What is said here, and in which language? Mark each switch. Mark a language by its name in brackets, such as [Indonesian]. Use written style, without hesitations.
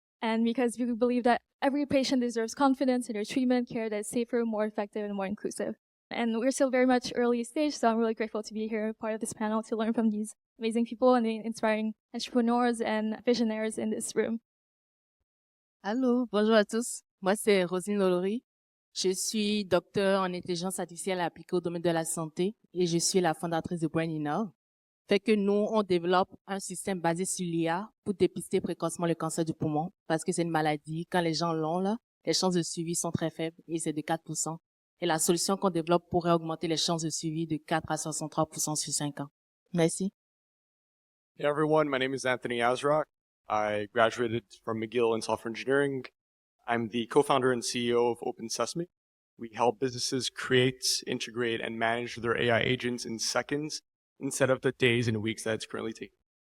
[English] And because we believe that every patient deserves confidence in their treatment care that is safer, more effective, and more inclusive. And we're still very much early stage, so I'm really grateful to be here, part of this panel, to learn from these amazing people and the inspiring entrepreneurs and visionaries in this room. [French] Allô, bonjour à tous. Moi, c'est Rosine Lolory. Je suis docteur en intelligence artificielle appliquée au domaine de la santé et je suis la fondatrice de Brain. Fait que nous, on développe un système basé sur l'IA pour dépister précocement le cancer du poumon parce que c'est une maladie. Quand les gens l'ont, là, les chances de suivi sont très faibles et c'est de 4%. Et la solution qu'on développe pourrait augmenter les chances de suivi de 4 à 63% sur 5 ans. Merci. [English] Hey everyone, my name is Anthony Azrock. I graduated from McGill in software engineering. I'm the co-founder and CEO of Open Sesame. We help businesses create, integrate, and manage their AI agents in seconds instead of the days and weeks that it's currently taking.